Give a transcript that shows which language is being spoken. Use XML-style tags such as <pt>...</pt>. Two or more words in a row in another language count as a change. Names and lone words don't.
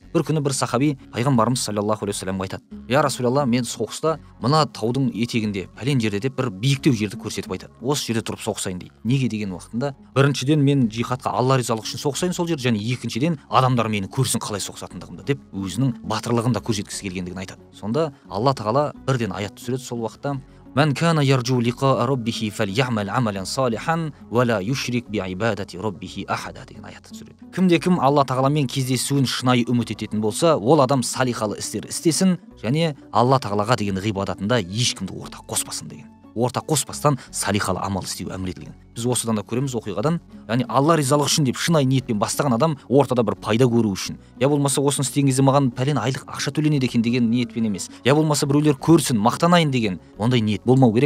<kk>Бір күні бір сахаби пайғамбарымыз</kk> <ar>صلى الله عليه وسلم</ar> <kk>айтады:</kk> <ar>"يا رسول الله,</ar> <kk>мен соғыста мына таудың етегінде пәлен жерде деп бір биіктеу жерді көрсетіп айтады. Осы жерде тұрып соғысайын дейді." Неге деген уақытында, біріншіден мен жихадқа Алла ризалығы үшін соғысайын сол жерде, және екіншіден адамдар мені көрсін қалай соғысатындығымды деп өзінің батырлығын да көрсеткісі келгендігін айтады. Сонда Алла тағала бірден аят түсіреді сол уақытта:</kk> <ar>"من كان يرجو لقاء ربه فليعمل عملا صالحا ولا يشرك بعبادة ربه أحدا"</ar> <kk>деген аятты түсіреді. Кімде-кім Алла тағаламен кездесуін шынайы үміт ететін болса, ол адам салихалы істер істесін және Алла тағалаға деген ғибадатында ешкімді ортақ қоспасын деген. Ортақ қоспастан салихалы амал істеу әмір етілген. Біз осыдан да көреміз оқиғадан, яғни Алла ризалығы үшін деп шынайы ниетпен бастаған адам ортада бір пайда көру үшін, я болмаса осыны істеген кезде маған пәлен айлық ақша төленеді екен деген ниетпен емес, я болмаса біреулер көрсін, мақтанайын деген ондай ниет болмау керек.</kk>